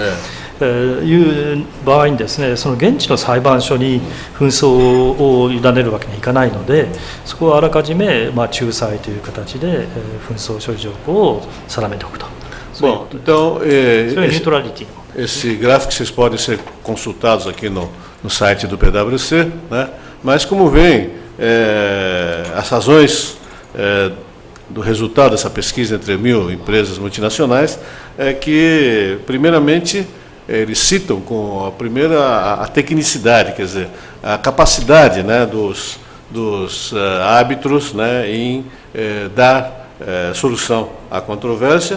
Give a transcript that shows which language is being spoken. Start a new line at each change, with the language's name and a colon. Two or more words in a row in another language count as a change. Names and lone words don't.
Japanese: いう場合にですね、その現地の裁判所に紛争を委ねるわけにはいかないので、そこはあらかじめ仲裁という形で紛争処理条項を定めておくと。そういう
Portuguese: Bom,
Japanese: ことです。
Portuguese: então,
Japanese: そういうニュートラリティの問題。
Portuguese: esse gráfico vocês podem ser consultados aqui no site do PwC, né? Mas como veem, as razões do resultado dessa pesquisa entre 1.000 empresas multinacionais é que, primeiramente, eles citam com a tecnicidade, quer dizer, a capacidade, né, dos árbitros, né, em dar solução à controvérsia.